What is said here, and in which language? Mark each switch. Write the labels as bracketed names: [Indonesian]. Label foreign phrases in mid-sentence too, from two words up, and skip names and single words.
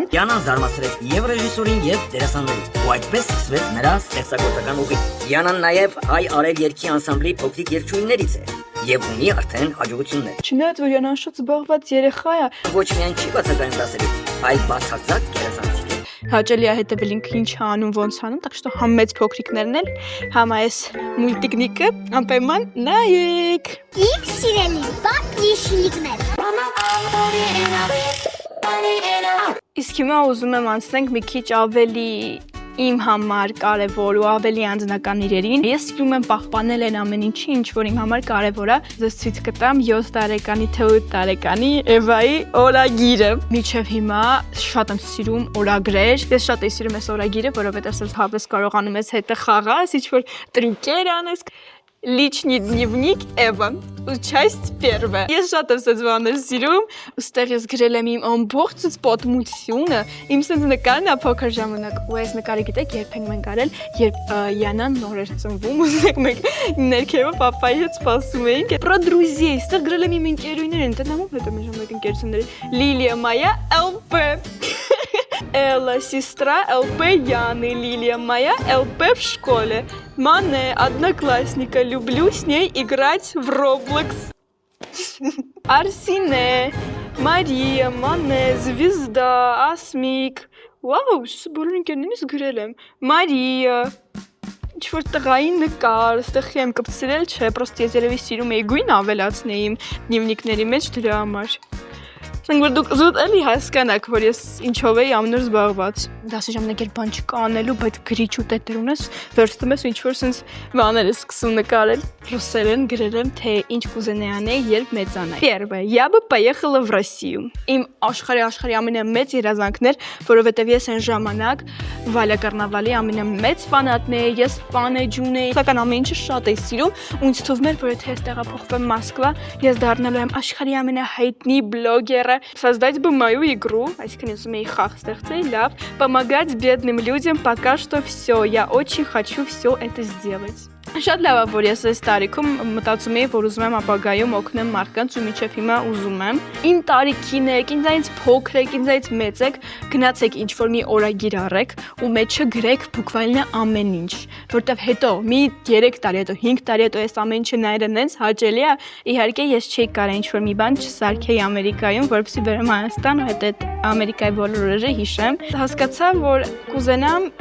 [Armenian] Յանան զարմացրեց եւ ռեժիսորին եւ դերասաններին, ու այդպես սկսվեց նրա ստեղծագործական ուղին։ Յանան նաեւ հայ արև երգի անսամբլի փոքրիկ երգչուհիներից է եւ ունի արդեն հաջողություններ։ Չնայած որ Յանան շատ զբաղված երեխա է, Ոչ միայն չի բացակայում դասերից, այլ բացարձակ գերազանցիկ է։ հաճելի է հետևել ինքը ինչ անում, ոնց անում, [Russian] так что [Armenian] համ մեծ փոքրիկներն էլ, համ այս մուլտիկնիկը անպայման նայեք։ Իմ սիրելի պապրիշլիկներ։ Իսկ հիմա ուզում եմ անցնենք մի քիչ ավելի իմ համար կարևոր ու ավելի անձնական իրերին։ Ես սիրում եմ պահպանել այն ամեն ինչի, ինչ որ իմ համար կարևոր է։ Ձեզ ցույց կտամ 7 տարեկանի թե 8 տարեկանի Էվայի օրագիրը։ Մինչև հիմա շատ եմ սիրում օրագրեր։ Ես շատ եմ սիրում այս օրագիրը, որովհետև ասես հավես կարողանում ես հետը խաղաս, ինչ որ տրիկեր անես։ [Russian] Личный дневник Эва, часть первая։ [Armenian] Ես շատ եմ սենց բաներ սիրում, ուստեղ ես գրել եմ իմ ամբողջ պատմությունը, իմ սենց նկարն է փոքր ժամանակ, ու այս նկարը գիտեք երբ ենք մենք արել, երբ Յանան նոր էր ծնվում, ուզենք մենք ներքևը պապայի հետ սպասում էինք։ [Russian] Про друзей, [Armenian] ստեղ գրել եմ իմ ընկերուհիներին, ընտանամով հետո մեր ժամանակ ընկերությունների Լիլիա Մայա, ԼՊ [Russian] Элла, сестра ЛП Яны, Лилия моя, ЛП в школе. Мане, одноклассника, люблю с ней играть в Roblox. Арсине, Мария, Мане, Звезда, Асмик. Вау, что [Armenian] բոլոր ընկերներս գրել եմ։ Մարիա, ինչ-որ տղայի նկար, ստեղ եմ կպցրել, չէ, պրոստը ես երևի սիրում էի գույն ավելացնեի իմ դնևնիկների մեջ դրա համար։ Ասենք որ դուք զուտ էլի հասկանաք, որ ես ինչով էի ամեն օր զբաղված։ Դասի ժամանակ էր բան չկա անելու, բայց գրիչ ու տետր ունես, վերցնում ես ու ինչ-որ sense բաներ ես սկսում նկարել։ Ռուսերեն գրել եմ, թե ինչ կուզենայի անել, երբ մեծանայի։ Первое. [Russian] Я бы поехала в Россию։ [Armenian] Իմ աշխարհի ամենամեծ երազանքն էր, որովհետև ես այն ժամանակ Վալյա Կարնավալի ամենամեծ ֆանատն էի, ես ֆանեջուն էի։ Սակայն ամեն ինչը շատ էի սիրում, ու ինձ թվում էր, որ եթե ես տեղափոխվեմ Մոսկվա, ես դառնալու եմ աշխարհի ամենահայտնի բլոգերը, [Russian] создать бы мою игру, [Armenian] այսինքն ես ուզում էի խաղ ստեղծել, լավ, [Russian] помогать бедным людям, пока что всё, я очень хочу всё это сделать։ [Armenian] Շատ լավ է, որ ես այս տարիքում մտածում եի, որ ուզում եմ ապագայում օգնեմ մարդկանց ու մինչև հիմա ուզում եմ։ Իմ տարիքին եք, ինձանից փոքր եք, ինձանից մեծ եք, գնացեք ինչ-որ մի օրագիր առեք ու մեջը գրեք բուկվալնը ամեն ինչ, որտեվ հետո մի 3 տարի հետո, 5 տարի հետո այս ամեն ինչը նայելը նենց հաճելի է։ Իհարկե ես չէի կարող ինչ-որ մի բան չսարքեի Ամերիկայում, որպեսզի վերեմ Հայաստան ու հետո Ամերիկայի բոլոր օրերը հիշեմ։ Հասկացա, որ կուզենամ